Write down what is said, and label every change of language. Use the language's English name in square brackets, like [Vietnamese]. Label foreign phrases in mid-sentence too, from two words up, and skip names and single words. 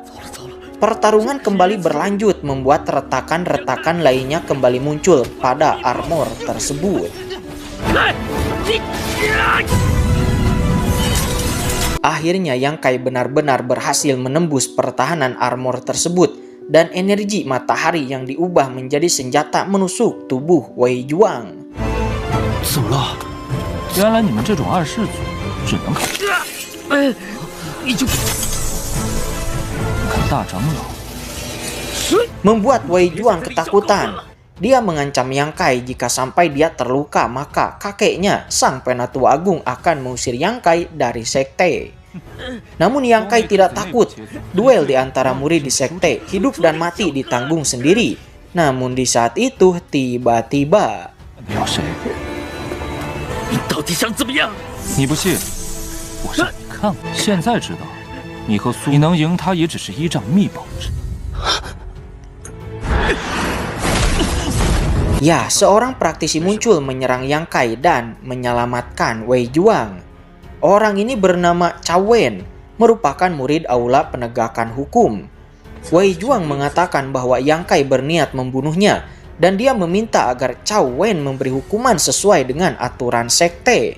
[Indonesian] Pertarungan kembali berlanjut, membuat retakan-retakan lainnya kembali muncul pada armor tersebut. Akhirnya Yang Kai benar-benar berhasil menembus pertahanan armor tersebut, dan energi matahari yang diubah menjadi senjata menusuk tubuh Wei Juang. [Chinese] 怎么了？原来你们这种二世族只能看。你看大长老。 [Indonesian] Membuat Wei Juang ketakutan. Dia mengancam Yang Kai jika sampai dia terluka, maka kakeknya, Sang Penatua Agung, akan mengusir Yang Kai dari sekte. Namun Yang Kai tidak takut. Duel di antara murid di sekte, hidup dan mati ditanggung sendiri. Namun di saat itu, tiba-tiba... [Chinese] 你不信？我让你看看。现在知道，你和苏，你能赢他也只是依仗密宝之。 [Indonesian] Ya, seorang praktisi muncul menyerang Yang Kai dan menyelamatkan Wei Juang. Orang ini bernama Cao Wen, merupakan murid aula penegakan hukum. Wei Juang mengatakan bahwa Yang Kai berniat membunuhnya, dan dia meminta agar Cao Wen memberi hukuman sesuai dengan aturan sekte.